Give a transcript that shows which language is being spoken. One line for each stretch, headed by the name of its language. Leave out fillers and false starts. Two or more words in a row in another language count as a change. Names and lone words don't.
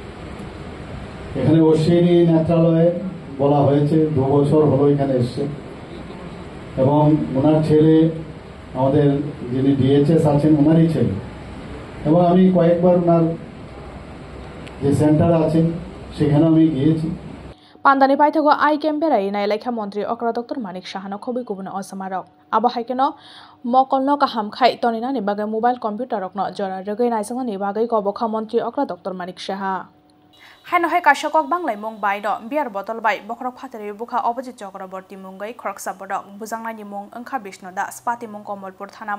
Bangla: এখানে অশ্বিনী নেত্রালয়ে বলা হয়েছে 2 বছর হলো এখানে এসছে এবং ওনার ছেলে আমাদের যিনি ডিএচএস আছেন ওনারই ছেলে, এবং আমি কয়েকবার ওনার যে সেন্টার আছে সেখানে আমি গিয়েছি।
Kok Borok: पान्दानि पाइथागो आइकेम बेराय नायलाइखा मंत्री अक्रा डॉक्टर मानिक साहानो खबि गुबुन असमारक आबो हाइकेनो मकलनो काहाम खाइ तनिनानि बागै मोबाइल कम्पिउटारकनो जरा रगै नायसंगनि बागै गबखा मंत्री अक्रा डॉक्टर मानिक साहा हाइनो हाइ काशकक बांग्लाय मुं बायनो बियार बतल बाय बखरक फातेरि बुखा अभिजित चक्रवर्ती मुंगै खरकसा बडक बुजांनायनि मुं ओंखा विष्णु दास पाति मुं कमलपुर थाना